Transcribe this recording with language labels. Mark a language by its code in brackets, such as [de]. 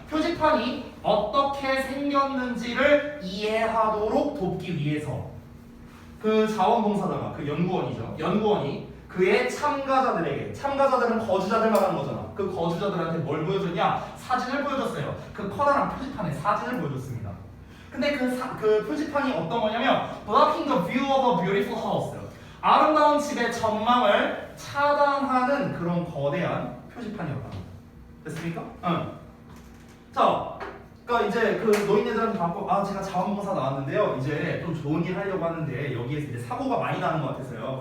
[ko] 표지판이 어떻게 생겼는지를 이해하도록 돕기 위해서 그 자원봉사자가 그 연구원이 그의 참가자들은 거주자들 말하는 거잖아. 그 거주자들한테 뭘 보여줬냐? 사진을 보여줬어요. 그 커다란 표지판에 사진을 보여줬습니다. 근데 그 표지판이 어떤 거냐면 [en] blocking the view of a beautiful house. [ko] 아름다운 집의 전망을 차단하는 그런 거대한 표지판이었다. 됐습니까? 응. 자, 그러니까 이제 그 노인네들한테 받고 제가 자원봉사 나왔는데요. 이제 좀 좋은 일 하려고 하는데 여기에서 이제 사고가 많이 나는 것 같아서요.